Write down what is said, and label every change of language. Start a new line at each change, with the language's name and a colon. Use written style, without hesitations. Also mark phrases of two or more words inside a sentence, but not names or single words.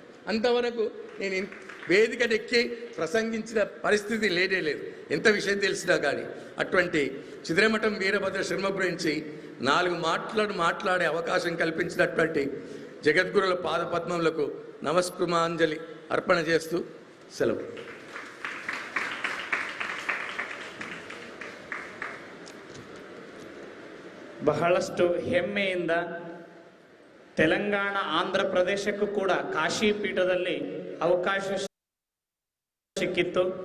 Telugu: అంతవరకు నేను వేదిక నెక్కి ప్రసంగించిన పరిస్థితి లేనే లేదు, ఎంత విషయం తెలిసినా కానీ. అటువంటి చిద్రమఠం వీరభద్ర శర్మ గురించి 4 మాట్లాడే అవకాశం కల్పించినటువంటి జగద్గురుల పాదపద్మములకు నమస్కృమాంజలి అర్పణ చేస్తూ సెలవు.
Kannada: ಬಹಳಷ್ಟು ಹೆಮ್ಮೆಯಿಂದ ತೆಲಂಗಾಣ ಆಂಧ್ರ ಪ್ರದೇಶಕ್ಕೂ ಕೂಡ ಕಾಶಿ ಪೀಠದಲ್ಲಿ ಅವಕಾಶ ಸಿಕ್ಕಿತ್ತು.